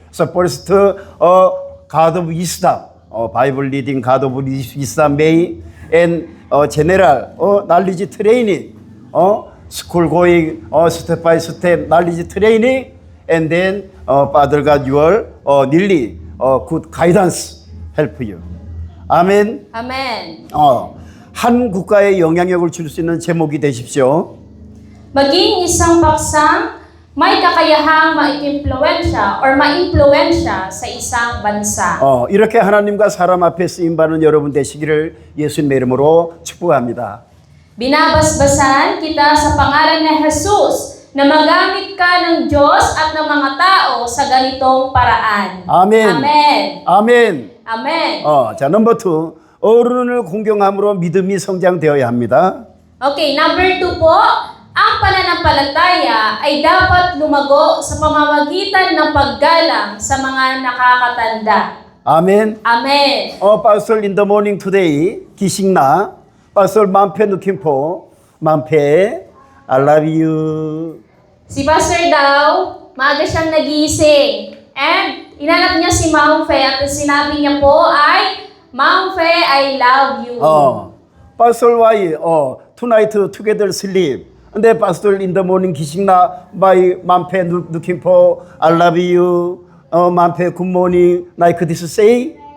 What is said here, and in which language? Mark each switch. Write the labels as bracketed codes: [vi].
[en] So first, God of wisdom, Bible reading, God of wisdom may, and general knowledge training, school going, step by step knowledge training, and then Father God, your really good guidance help you. [ko] 아멘. [en] Amen. [ko] 한 국가에 영향력을 줄 수 있는 제목이 되십시오. [tl] Maging isang paksang may kakayahang maimpluwensya or maimpluwensya sa isang bansa. [ko] 이렇게 하나님과 사람 앞에 쓰임받는 여러분 되시기를 예수님의 이름으로 축복합니다. [tl] Binabasbasan kita sa pangalan ni Jesus na magamit ka ng Diyos at ng mga tao sa ganitong paraan. [ko] 아멘. [en] Amen. [ko] 아멘. [en] Amen. 자, 넘버 2. [ko] 어른을 공경함으로 믿음이 성장되어야 합니다. [tl] Okay, number 2 po, ang pananampalataya ay dapat lumago sa pamamagitan ng paggalang sa mga nakakatanda. [ko] 아멘. [en] Amen. Pastor in the morning today, 기식나, Pastor 만페 느낌포, 만페, I love you. [tl] Si Pastor daw, maaga siyang nagising. And inanap niya si Ma'am Fe at sinabi niya po ay, Ma'am Fe, [en] I love you. Pastor why, tonight together sleep. 근데 Pastor in the morning 기식나, my 만페 느낌포, I love you. 만페 good morning, like this say.